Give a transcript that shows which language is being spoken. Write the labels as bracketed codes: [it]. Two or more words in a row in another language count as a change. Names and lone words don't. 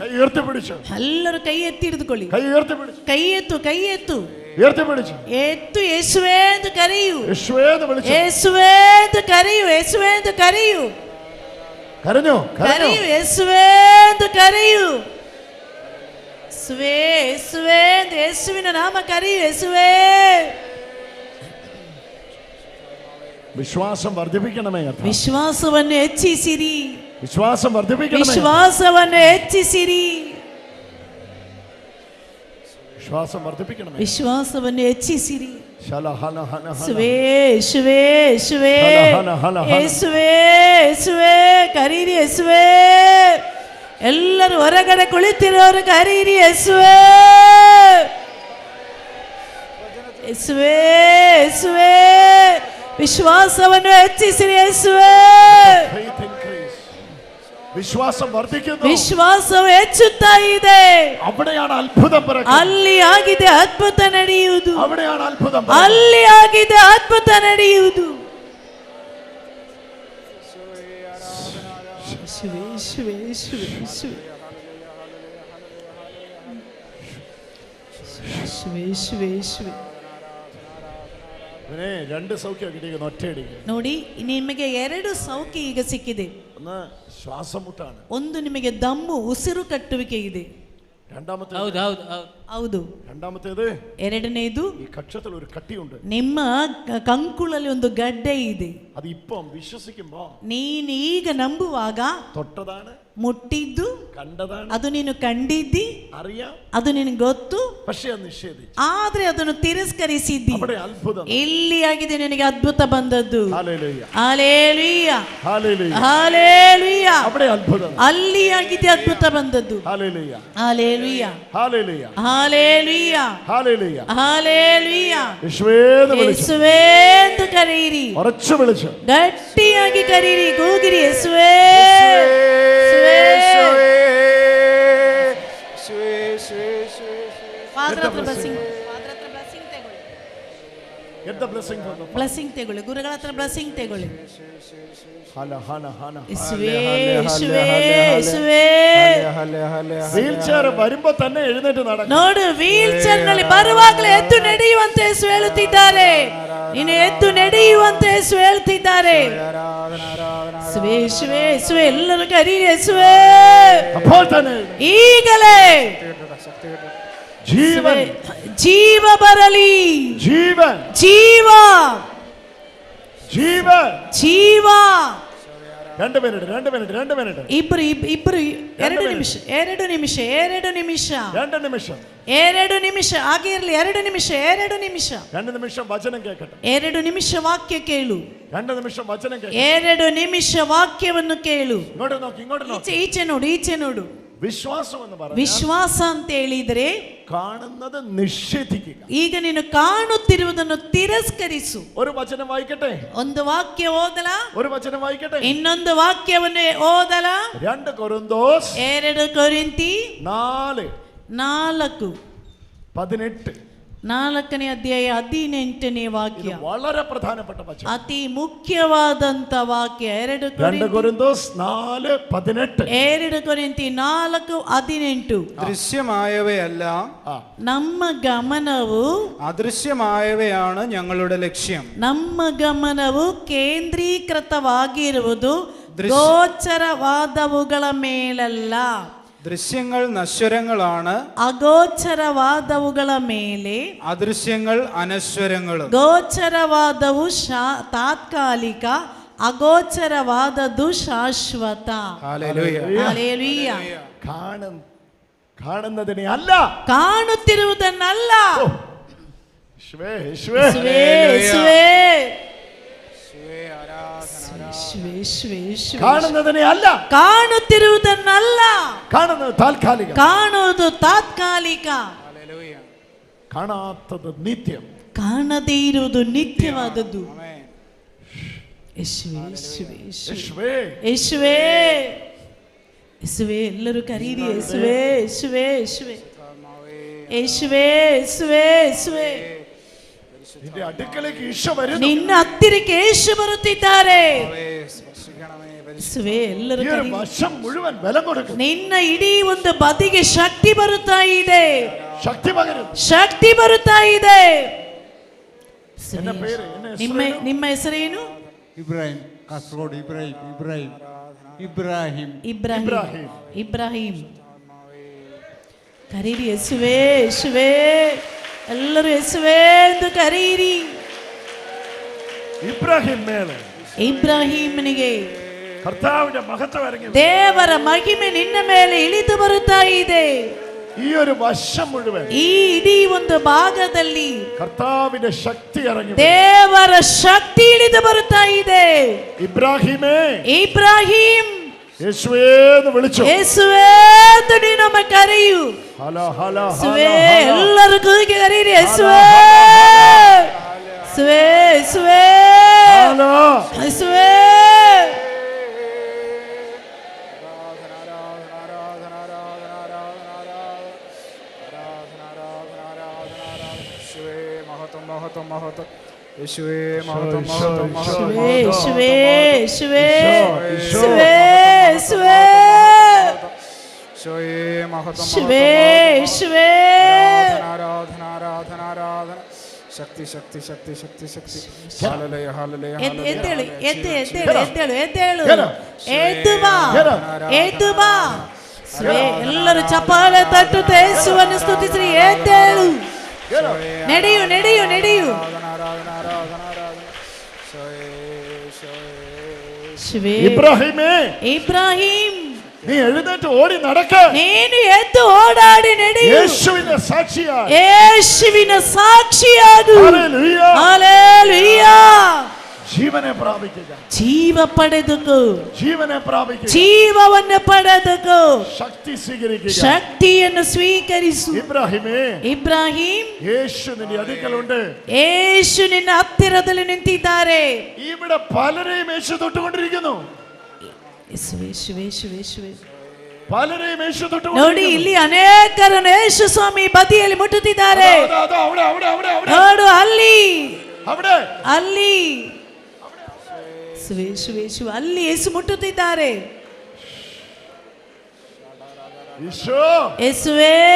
[kn] ಎಲ್ಲರೂ ಕೈ ಎತ್ತಿ ಹಿಡಿದುಕೊಳ್ಳಿ. ಕೈ ಎತ್ತು, ಕೈ ಎತ್ತು, ಎತ್ತು. ಯೇಸುವೆ ಎಂದು ಕರೆಯು, ಯೇಸುವೆ ಎಂದು ಕರೆಯು, ಯೇಸುವೆ ಎಂದು ಕರೆಯು, ಕರೆಯು, ಯೇಸುವೆ ಎಂದು ಕರೆಯು, ಯೇಸುವೆ ಯೇಸುವೆ ಎಂದು ಯೇಸುವಿನ ನಾಮ ಕರೆಯು, ಯೇಸುವೆ. [ml] വിശ്വാസം വർദ്ധിപ്പിക്കണമേ. [kn] ವಿಶ್ವಾಸವನ್ನು ಹೆಚ್ಚಿಸಿರಿ, [ml] വിശ്വാസം വർദ്ധിപ്പിക്കണമേ. [kn] ವಿಶ್ವಾಸವನ್ನು ಹೆಚ್ಚಿಸಿರಿ, [ml] വിശ്വാസം വർദ്ധിപ്പിക്കണമേ. [kn] ವಿಶ್ವಾಸವನ್ನು ಹೆಚ್ಚಿಸಿರಿ. ಯೇಸುವೇ ಯೇಸುವೇ ಯೇಸುವೇ ಯೇಸುವೇ ಯೇಸುವೇ ಕರೀರಿ, ಯೇಸುವೇ. ಎಲ್ಲರೂ ಹೊರಗಡೆ ಕುಳಿತಿರೋರು ಕರೀರಿ, ಯೇಸುವೇ ಯೇಸುವೇ ಯೇಸುವೇ. ವಿಶ್ವಾಸವನ್ನು ಹೆಚ್ಚಿಸಿರಿ, ಯೇಸುವೇ. [ml] വിശ്വാസം വർദ്ധിക്കുന്നു, [kn] ವಿಶ್ವಾಸವು ಹೆಚ್ಚುತ್ತಾ ಇದೆ. [ml] അവിടെയാണ് അത്ഭുതം പിറക്കുന്നത്. [kn] ಅಲ್ಲಿ ಆಗಿದೆ ಅದ್ಭುತ ನಡೆಯುವುದು, [ml] അവിടെയാണ് അത്ഭുതം. [kn] ಅಲ್ಲಿ ಆಗಿದೆ ಅದ್ಭುತ ನಡೆಯುವುದು. [ml] രണ്ട് സൗഖ്യം കിട്ടിയിരിക്കുന്നു ഒറ്റയടിക്ക്. [kn] ನೋಡಿ, ನಿಮಗೆ 2 ಸೌಖ್ಯ ಈಗ ಸಿಕ್ಕಿದೆ. [ml] ഒന്ന് ശ്വാസം മുട്ടാണ്, [kn] ಒಂದು ನಿಮಗೆ ದಮ್ಮು ಉಸಿರು ಕಟ್ಟುವಿಕೆ ಇದೆ. ಹೌದು. [ml] രണ്ടാമത്തേത്, [kn] ಎರಡನೇದು, [ml] ഈ കക്ഷത്തിൽ ഒരു കട്ടിയുണ്ട്. [kn] ನಿಮ್ಮ ಕಂಕುಳಲ್ಲಿ ಒಂದು ಗಡ್ಡೆ ಇದೆ. [ml] അത് ഇപ്പം വിശ്വസിക്കുമ്പോ, [kn] ನೀನು ಈಗ ನಂಬುವಾಗ, [ml] തൊട്ടതാണ്, [kn] ಮುಟ್ಟಿದ್ದು, [ml] കണ്ടതാണ്, [kn] ಅದು ನೀನು ಕಂಡಿದ್ದಿ, [ml] അറിയാം, [kn] ಅದು ನಿನಗೆ ಗೊತ್ತು, പക്ഷേ ಅದು ನಿಷೇಧಿಸಿ, ಆದ್ರೆ ಅದನ್ನು ತಿರಸ್ಕರಿಸಿದ್ದಿ. [ml] അവിടെ അത്ഭുതം. [kn] ಇಲ್ಲಿ ಆಗಿದೆ ನಿನಗೆ ಅದ್ಭುತ ಬಂದದ್ದು. [ml] ഹല്ലേലൂയ [kn] ಹಲ್ಲೆಲೂಯಾ [ml] ഹല്ലേലൂയ [kn] ಹಲ್ಲೆಲೂಯಾ. [ml] അവിടെ ಅದ್ಭುತം. [kn] ಅಲ್ಲಿ ಆಗಿದೆ ಅದ್ಭುತ ಬಂದದ್ದು. [ml] ഹല്ലേലൂയ [kn] ಹಲ್ಲೆಲೂಯ [ml] ഹല്ലേലൂയ [kn] ಹಲ್ಲೆಲೂಯ [ml] ഹല്ലേലൂയ [kn] ಹಲ್ಲೆಲೂಯ. ಯೇಸುವೇ ಎಂದು ಕರೆಯಿರಿ, [ml] ഉറച്ചു വിളിച്ചു, [kn] ಗಟ್ಟಿಯಾಗಿ ಕರೀರಿ, ಕೂಗಿರಿ, ಯೇಸುವೇ. [en] Get Take the blessing from the Father. [kn] ಬ್ಲೆಸ್ಸಿಂಗ್ ತಗೊಳ್ಳಿ, ಗುರುಗಳ ಹತ್ರ ಬ್ಲೆಸ್ಸಿಂಗ್ ತಗೊಳ್ಳಿ. [en] wheel chair [ml] വരുമ്പോ തന്നെ എഴുന്നേറ്റ് നടക്കും. [kn] ನೋಡು, [en] wheel chair [kn] ನಲ್ಲಿ ಬರುವಾಗಲೇ ಎದ್ದು ನಡೆಯುವಂತೆ ಯೇಸು ಹೇಳುತ್ತಿದ್ದಾರೆ. ನೀನು ಎದ್ದು ನಡೆಯುವಂತೆ ಯೇಸು ಹೇಳ್ತಿದ್ದಾರೆ. ಯೇಸುವೇ, ಯೇಸುವೇ, ಯೇಸುವೇ, ಎಲ್ಲರೂ ಕರೀರಿ ಯೇಸುವೇ. [ml] അപ്പോൾ തന്നെ [kn] ಈಗಲೇ [ml] ജീവൻ, [kn] ಜೀವ ಬರಲಿ. [ml] ജീവൻ, [kn] ಜೀವ, [ml] ജീവൻ, [kn] ಜೀವ. [ml] 2 മിനിറ്റ്. [kn] ಇಬ್ರು 2 ನಿಮಿಷ. 2 ನಿಮಿಷ ಆಗಿರ್ಲಿ. 2 ನಿಮಿಷ. [ml] 2 ನಿಮಿಷ ವಚനം കേൾക്കട്ടെ. [kn] 2 ನಿಮಿಷ ವಾಕ್ಯ ಕೇಳು. [ml] 2 ನಿಮಿಷ ವಚനം കേൾക്കട്ടെ. [kn] 2 ನಿಮಿಷ ವಾಕ್ಯವನ್ನು ಕೇಳು. [ml] ഇങ്ങോട്ട് നോക്ക്. [kn] ಈಚೆ ನೋಡು. [ml] വിശ്വാസം എന്ന് പറഞ്ഞാൽ [kn] ವಿಶ್ವಾಸ ಅಂತ ಹೇಳಿದ್ರೆ [ml] കാണുന്നത് നിഷേധിക്കുക. [kn] ಈಗ ನೀನು ಕಾಣುತ್ತಿರುವುದನ್ನು ತಿರಸ್ಕರಿಸು. [ml] ഒരു വചനം വായിക്കട്ടെ. [kn] ಒಂದು ವಾಕ್ಯ ಓದಲ. [ml] ഒരു വചനം വായിക്കട്ടെ. [kn] ಇನ್ನೊಂದು ವಾಕ್ಯವನ್ನು ಓದಲ. [ml] 2 കൊരിന്തോസ് [kn] 2 ಕೊರಿಂಥಿ 4:18. 4ನೇ ಅಧ್ಯಾಯ 18ನೇ ವಾಕ್ಯ. [ml] വളരെ പ്രധാനപ്പെട്ട വചനം. [kn] ಅತಿ ಮುಖ್ಯವಾದಂತ ವಾಕ್ಯ. [ml] 2 കൊരിന്തോസ് 4:18. [kn] 2 ಕೊರಿಂಥಿ 4:18. [ml] ദൃശ്യമായവയല്ല, [kn] ನಮ್ಮ ಗಮನವು [ml] അദൃശ്യമായവയാണ് ഞങ്ങളുടെ ലക്ഷ്യം. [kn] ನಮ್ಮ ಗಮನವು ಕೇಂದ್ರೀಕೃತವಾಗಿರುವುದು ಗೋಚರವಾದವುಗಳ ಮೇಲಲ್ಲ. [ml] ദൃശ്യങ്ങൾ നശ്വരങ്ങളാണ്, [kn] ಅಗೋಚರವಾದವುಗಳ ಮೇಲೆ. [ml] അദൃശ്യങ്ങൾ അനശ്വരങ്ങളും. [kn] ಗೋಚರವಾದವು ತಾತ್ಕಾಲಿಕ, ಅಗೋಚರವಾದದ್ದು ಶಾಶ್ವತ. [ml] ഹല്ലേലൂയ. കാണുന്നതിനെ അല്ല, [kn] ಕಾಣುತ್ತಿರುವುದನ್ನಲ್ಲ. [ml] കാണുന്നതിനെ അല്ല, [kn] ಕಾಣುತ್ತಿರುವುದನ್ನಲ್ಲ. [ml] കാണുന്നത് താൽക്കാലിക, [kn] ಕಾಣುವುದು ತಾತ್ಕಾಲಿಕ. [ml] കാണാത്തത് നിത്യം, [kn] ಕಾಣದೇ ಇರುವುದು ನಿತ್ಯವಾದದ್ದು. ಯೇಸುವೇ, ಯೇಸುವೇ, ಯೇಸುವೇ, ಯೇಸುವೇ, ಎಲ್ಲರೂ ಕರೀರಿ ಯೇಸುವೇ, ಯೇಸುವೇ, ಯೇಸುವೇ, ಯೇಸುವೇ, ಯೇಸುವೇ, ಯೇಸುವೇ. [ml] നിന്റെ അടുക്കലേക്ക് ഈശോ വരുന്നു. [kn] ನಿನ್ನ ಹತ್ತಿರಕ್ಕೆ ಯೇಸು ಬರುತ್ತಿದ್ದಾರೆ. ಯೇಸುವೇ, ಎಲ್ಲರೂ ಕರೀರಿ. [ml] ವರ್ಷം മുഴുവൻ ബലം കൊടുക്കും. [kn] ನಿನ್ನ ಇಡೀ ಒಂದು ಬದಿಗೆ ಶಕ್ತಿ ಬರುತ್ತಾ ಇದೆ. ಶಕ್ತಿ ಬರುತ್ತಾ ಇದೆ. ನಿಮ್ಮ ಹೆಸರೇನು? ಇಬ್ರಾಹಿಂ ಕಾಸರಗೋಡು. ಇಬ್ರಾಹಿಂ. ಕರೀರಿ ಯೇಸುವೇ, ಯೇಸುವೇ, ಎಲ್ಲರೂ ಯೇಸುವೇ ಎಂದು ಕರೀರಿ. ಇಬ್ರಾಹಿಮನಿಗೆ [ml] കർത്താവിന്റെ മഹത്വം ഇറങ്ങി. [kn] ದೇವರ ಮಹಿಮೆ ನಿನ್ನ ಮೇಲೆ ಇಳಿದು ಬರುತ್ತಾ ಇದೆ. [ml] ഈ ഒരു വർഷം മുഴുവൻ, [kn] ಈ ಇಡೀ ಒಂದು ಭಾಗದಲ್ಲಿ [ml] കർത്താവിന്റെ ശക്തി ഇറങ്ങി. [kn] ದೇವರ ಶಕ್ತಿ ಇಳಿದು ಬರುತ್ತಾ ಇದೆ. ಇಬ್ರಾಹಿಂ [ml] യേശുവേ എന്ന് വിളിച്ചു. [kn] ಯೇಸುವೇ ಎಂದು ನೀನೊಮ್ಮೆ ಕರೆಯು. ಯೇಸುವೇ, ಎಲ್ಲರೂ ಕೂಗಿ ಕರೀರಿ ಯೇಸುವೇ, ಯೇಸುವೇ, ಯೇಸುವೇ, ಯೇಸುವೇ. [ml] യേശുവേ, മഹത്വം, യേശുവേ, യേശുവേ, യേശുവേ, യേശുവേ, യേശുവേ, യേശുവേ, യേശുവേ. ആരാധന. ശക്തി. [kn] ಎದ್ದೇಳು. ಎದ್ದು ಬಾ. ಎಲ್ಲರೂ ಚಪ್ಪಾಳೆ ತಟ್ಟುತ್ತಾ ಯೇಸುವನ್ನು ಸ್ತುತಿಸಿರಿ. ಎದ್ದೇಳು. ನಡೆಯು. ಇಬ್ರಾಹಿಂ, [ml] നീ എഴുന്നേറ്റ് ഓടി നടക്ക. [kn] ನೀನು ಎದ್ದು ಓಡಾಡಿ ನಡೆಯು. [ml] യേശുവിന്റെ സാക്ഷിയായി. [kn] യേശുവിನ ಸಾಕ್ಷಿಯಾಗು. ಹಲ್ಲೆಲೂಯ. [ml] ജീവനെ പ്രാപിക്കുക. [kn] ಜೀವ ಪಡೆದುಕೋ. [ml] ജീവനെ പ്രാപിക്കുക. [kn] ಜೀವವನ್ನು ಪಡೆದುಕೋ. [ml] ശക്തി സ്വീകരിക്കുക. [kn] ಶಕ್ತಿಯನ್ನು ಸ್ವೀಕರಿಸು. ಇಬ್ರಾಹಿಂ, [ml] യേശു നിന്റെ അടുക്കലുണ്ട്. [kn] യേശು ನಿನ್ನ ಹತ್ತಿರದಲ್ಲಿ ನಿಂತಿದ್ದಾರೆ. [ml] ഇവിടെ പലരെയും യേശു തൊട്ടുകൊണ്ടിരിക്കുന്നു. പലരെയും യേശു തൊട്ടുകൊണ്ടിരിക്കുന്നു. [kn] ನೋಡಿ, ಇಲ್ಲಿ ಅನೇಕರನ್ನು ಯೇಸು ಸ್ವಾಮಿ ಬದಿಯಲ್ಲಿ ಮುಟ್ಟುತ್ತಿದ್ದಾರೆ. [ml] അവിടെ [kn] ನೋಡು, ಅಲ್ಲಿ [ml] അവിടെ [kn] ಅಲ್ಲಿ ಯೇಸುವೆ, ಯೇಸುವೆ, ಯೇಸುವೆ. ಅಲ್ಲಿ ಯೇಸು ಮುಟ್ಟುತ್ತಿದ್ದಾರೆ. ಯೇಸುವೇ,